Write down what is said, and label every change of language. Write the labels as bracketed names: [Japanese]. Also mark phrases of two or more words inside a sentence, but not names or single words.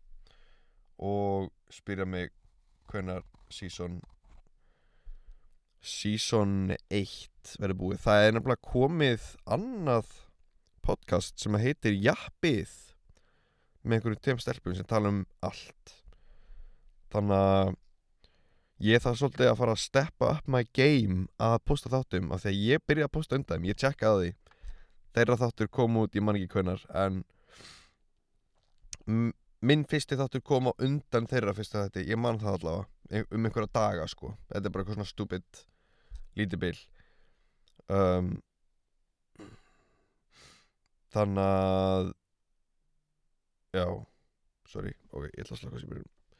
[Icelandic] Og spyrja mig hvenær season 1 verður búið. Það er nefnilega komið annað podcast sem heitir Jappið með einhverjum 2 stelpum sem tala allt. Þannig að ég þarf svolítið að fara að steppa [English] up my game [Icelandic] að posta þáttum af því að ég byrja að posta undan þeim, ég tjekkaði því. Þeirra þáttur kom út, ég man ekki hvenær, en minn fyrsti þáttur kom á undan þeirra fyrsta þætti, ég man það allavega, einhverja daga sko. Þetta er bara eitthvað svona stupid, lítið bil. Þannig að, já, [English] sorry, ok, [Icelandic] ég ætla að slaka sér byrjun.